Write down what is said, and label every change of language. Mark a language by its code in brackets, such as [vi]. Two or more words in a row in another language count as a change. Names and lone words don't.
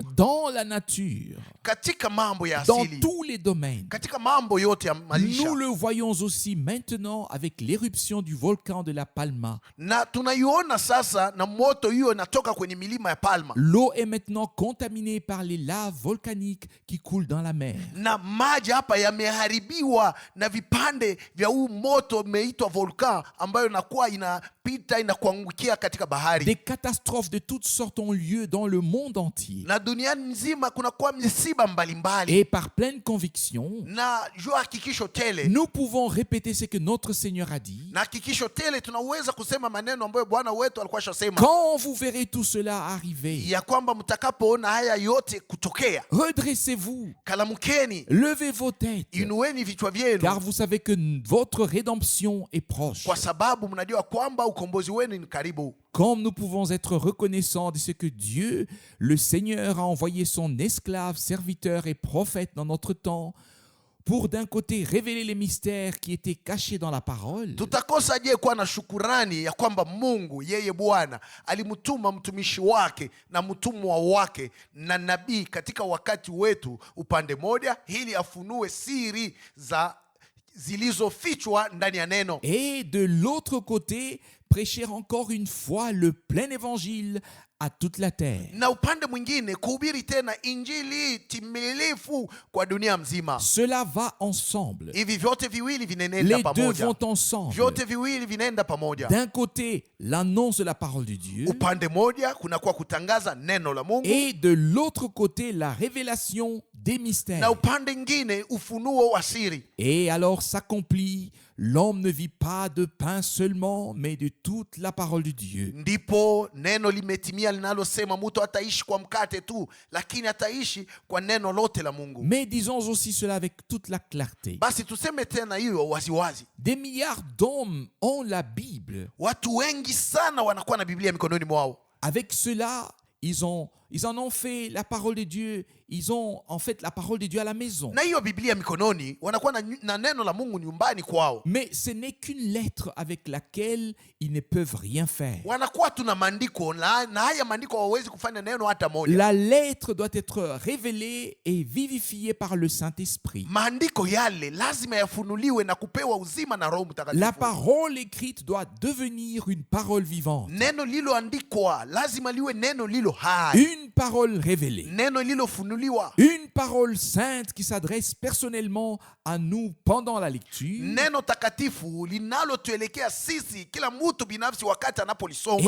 [fr] Dans la nature, [sw] Katika mambo ya [fr] dans [sw] asili, [fr] tous les domaines, [sw] katika mambo yote ya maisha. [fr] nous le voyons aussi maintenant avec l'éruption du volcan de la Palma. [sw] Na tunaiona sasa na moto hiyo inatoka kwenye milima ya Palma. [fr] L'eau est maintenant contaminée par les laves volcaniques qui coulent dans la mer. [sw] Na maji hapa yameharibiwa na vipande vya huu moto umeitwa volcan, ambayo inakuwa inapita inakuangukia katika bahari. [fr] Des catastrophes de toutes sortes ont lieu dans le monde entier. [sw] Na duniani nzima kunakuwa misiba mbalimbali. [fr] Et par pleine conviction, [sw] Na jua hakikisho tele, [fr] nous pouvons répéter ce que notre Seigneur a dit. [sw] na hakikisho tele tunaweza kusema maneno ambayo Bwana wetu alikuwa shasema, [fr] Quand vous verrez tout cela arriver, [sw] ya kwamba mtakapoona haya yote kutokea, [fr] redressez-vous, [sw] kalamukeni, [fr] levez vos têtes, [sw] inueni vichwa vyenu, [fr] car vous savez que votre rédemption est proche. [sw] kwa sababu mnajua kwamba ukombozi wenu ni karibu. [fr] Comme nous pouvons être reconnaissants de ce que Dieu, le Seigneur, a envoyé son esclave, serviteur et prophète dans notre temps pour d'un côté révéler les mystères qui étaient cachés dans la parole, [sw] Tutakosa je kuwa na shukurani ya kwamba Mungu yeye Bwana alimtuma mtumishi wake na mtumwa wake na nabii katika wakati wetu upande moja, ili afunue siri zilizofichwa ndani ya neno, [fr] et de l'autre côté prêcher encore une fois le plein évangile à toute la terre. [sw] na upande mwingine kuhubiri tena injili timilifu kwa dunia mzima. [fr] Cela va ensemble. [sw] Hivi vyote viwili vinaenda [fr] Les deux [sw] pamoja, [fr] vont ensemble. [sw] vyote viwili vinaenda pamoja. [fr] D'un côté, l'annonce de la parole de Dieu, [sw] Upande moja kunakuwa kutangaza neno la Mungu, [fr] et de l'autre côté, la révélation des mystères. [sw] na upande mwingine ufunuo wa siri. [fr] Et alors s'accomplit, l'homme ne vit pas de pain seulement, mais de toute la parole de Dieu. [sw] Ndipo neno limetimia linalosema mtu ataishi kwa mkate tu, lakini ataishi kwa neno lote la Mungu. [fr] Mais disons aussi cela avec toute la clarté. [sw] Basi tuseme tena hiyo waziwazi. [fr] Des milliards d'hommes ont la Bible. [sw] Watu wengi sana wanakuwa na Biblia mikononi mwao. [fr] Avec cela, ils en ont fait la parole de Dieu. Ils ont en fait la parole de Dieu à la maison. [sw] Na hiyo Biblia mikononi, wanakuwa na neno la Mungu nyumbani kwao. [fr] Mais ce n'est qu'une lettre avec laquelle ils ne peuvent rien faire. [sw] Wanakuwa tuna maandiko na haya maandiko hawawezi kufanya neno hata moja. [fr] La lettre doit être révélée et vivifiée par le Saint-Esprit. [sw] Maandiko yale lazima yafunuliwe na kupewa uzima na Roho Mtakatifu. [fr] La parole écrite doit devenir une parole vivante. [sw] Neno lililoandikwa lazima liwe neno lilo hai. [fr] Une parole révélée. [sw] Neno lilofunuliwa. [fr] Une parole sainte qui s'adresse personnellement à nous pendant la lecture. [sw] Neno takatifu linalotuelekea sisi kila mtu binafsi wakati anapolisoma.